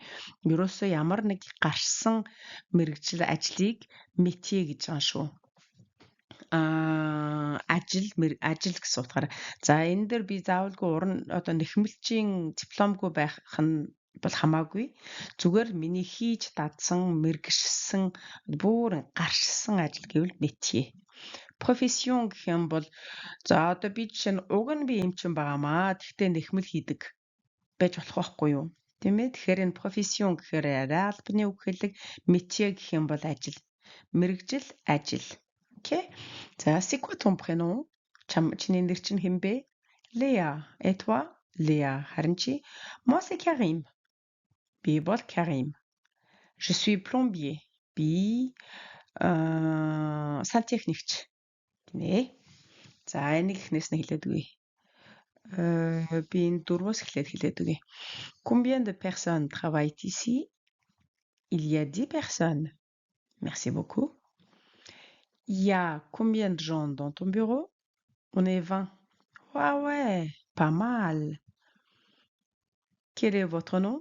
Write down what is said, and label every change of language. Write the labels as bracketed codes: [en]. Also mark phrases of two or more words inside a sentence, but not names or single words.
[mn] Ерөөсөө ямар нэг гаршсан мэргэжил ажлыг métier гэж байгаа шүү. Ажил гэсэн утгаараа. За энэ дээр би заавалгүй уран одоо нэхмэлчийн дипломгүй байх нь бол хамаагүй. Зүгээр миний хийж дадсан, мэргэшсэн, бүр гаршсан ажил гэвэл métier. Profession гэх юм бол за одоо би жишээ нь уг нь би эмчин байгаамаа. Тэгтээ нэхмэл хийдэг байж болох байхгүй юу? Тийм ээ. Тэгэхээр энэ profession гэхээр албаны үг хэлэг, métier гэх юм бол ажил. Мэргэжил ажил. OK? За, [fr] c'est quoi ton prénom? [mn] Чиний нэр чинь хэн бэ? [fr] Léa. Et toi? Léa. [mn] Харин чи? [fr] Moi c'est Karim. [mn] Би бол Karim. [fr] Je suis plombier. [mn] Би сантехникч. Гинэ. За, энийг эхнээс нь хэлээд үгүй. Би энэ дөрвөөс эхлээд хэлээд үгүй. [fr] Combien de personnes travaillent ici? Il y a 10 personnes. Merci beaucoup. Il y a combien de gens dans ton bureau? On est 20. Ouais, pas mal. Quel est votre nom?